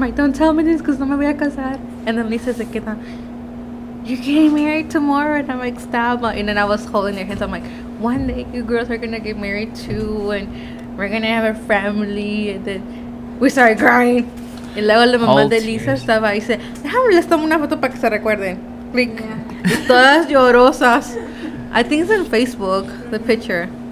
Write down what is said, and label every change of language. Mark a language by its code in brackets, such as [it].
[en] I'm like, don't tell me this because [es] no me voy a casar. [en] And then [es] Lisa se queda, [en] you're getting married tomorrow. And I'm like, stop. And then I was holding their hands. I'm like, one day you girls are gonna get married too, and we're gonna have a family. And then we started crying. [es] Y luego la mamá [en] Oh, [es] de Lisa [en] tears. [es] estaba ahí y dice, déjame les tomo una foto para que se recuerden. [en] Like, Yeah. [es] y todas llorosas. [en] I think it's on Facebook, the picture.